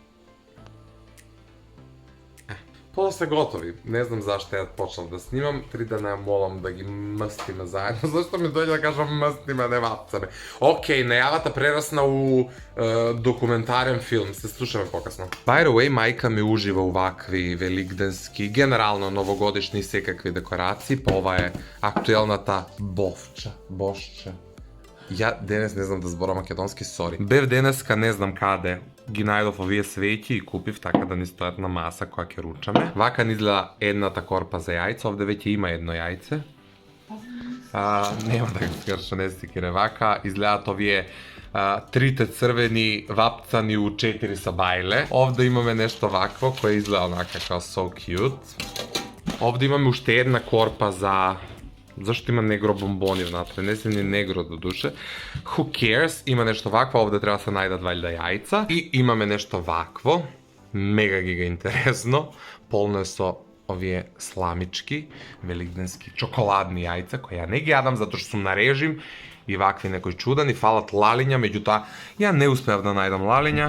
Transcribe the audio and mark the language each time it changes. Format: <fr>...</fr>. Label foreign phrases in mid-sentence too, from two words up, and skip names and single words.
<mk>Пола се готови. Не знам зашто ја почнав да снимам. 3 дена ја молам да ги мстиме заедно. Зашто ми дојде да кажам мстиме, не вапцаме. Океј, најавата прерасна у документарен филм. Се слушаме покасно.</mk> <en>By the way,</en> <mk>мајка ми ужива увакви великденски, генерално новогодишни и секакви декорации. Па ова е актуелната бошча. Ја денес не знам да зборам македонски, сори. Бев денеска не знам каде, ги најдов овие свеќи и купив така да ни стојат на маса која ќе ручаме. Вака ни изгледа едната корпа за јајца, овде веќе има едно јајце. Нема да го скрша, не си кире вака, изгледаат овие трите црвени вапцани у 4 сабајле. Овде имаме нешто вакво кое изгледа онака као</mk> <en>so cute.</en> <mk>Овде имаме уште една корпа за... Зашто има негро бомбони внатре? Не се ни негро до душе.</mk> <en>Who cares?</en> <mk>Има нешто вакво, овде треба да се најдат валјда јајца. И имаме нешто вакво. Мега гига интересно. Полно е со овие сламички, великденски чоколадни јајца, кои ја не ги јадам затоа што сум на режим и вакви некои чудани, фалат лалиња, меѓутоа ја не успеав да најдам лалиња.</mk>